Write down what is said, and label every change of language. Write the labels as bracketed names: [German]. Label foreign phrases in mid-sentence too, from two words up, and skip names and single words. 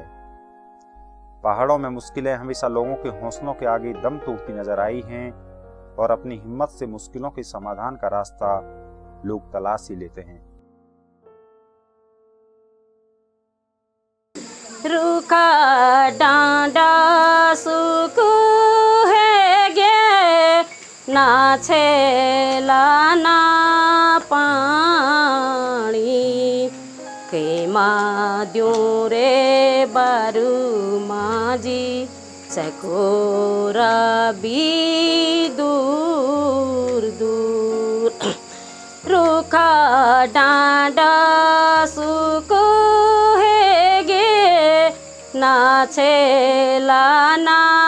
[Hindi] पहाड़ों में मुश्किलें हमेशा लोगों के हौसलों के आगे दम तोड़ती नजर आई हैं और अपनी हिम्मत से मुश्किलों के समाधान का रास्ता लोग तलाश ही लेते हैं। [Garhwali] रूखा डांडा सुख है गे ना छेला ना पानी के माद्यों रे बारू माजी चकोरा भी दूर दूर रूखा डांडा सुख है गे ना छेला ना